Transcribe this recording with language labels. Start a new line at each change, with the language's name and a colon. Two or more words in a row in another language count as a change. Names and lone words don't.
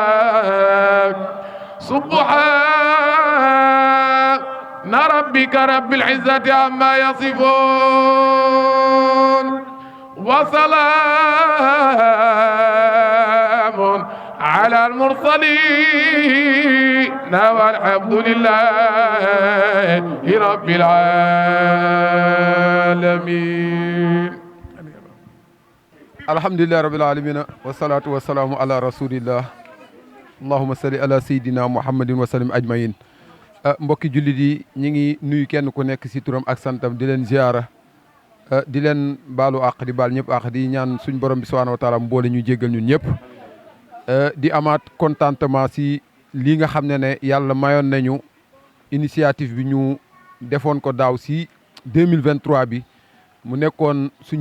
Arabic: سبحان ربك رب العزة عما يصفون وسلام على المرسلين والحمد لله رب العالمين. الحمد لله رب العالمين والصلاة والسلام على رسول الله اللهم صل على سيدنا محمد وسلم أجمعين.
Wolof: mbokki jullit yi ñi ngi nuyu kenn ku nekk ci turam ak santam di leen ziyaara di leen baalu àq di baal ñëpp àq di ñaan suñ borom bi
Arabic: سبحانه وتعالى
Wolof: mboole ñu jéggal ñun ñëpp di amaat contentement ci lii nga xam ne yàlla mayoon nañu initiative bi ñu defoon ko daaw ci 2023 bi mu nekkoon suñu